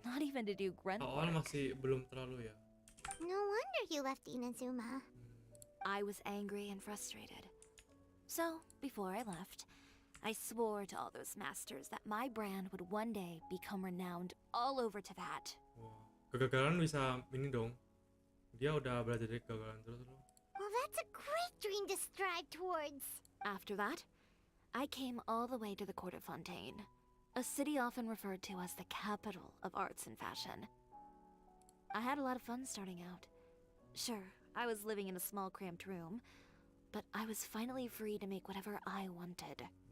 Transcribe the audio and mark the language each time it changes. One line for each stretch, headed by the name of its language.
English: Not even to do grunt
Indonesian: Awal
English: work.
Indonesian: masih belum terlalu ya.
English: No wonder you left Inazuma. I was angry and frustrated. So, before I left, I swore to all those masters that my brand would one day become renowned all over Teyvat.
Indonesian: Wah, kegagalan bisa ini dong. Dia udah belajar dari kegagalan terus loh.
English: Well, that's a great dream to strive towards. After that, I came all the way to the court of Fontaine, a city often referred to as the capital of arts and fashion. I had a lot of fun starting out. Sure, I was living in a small cramped room, but I was finally free to make whatever I wanted.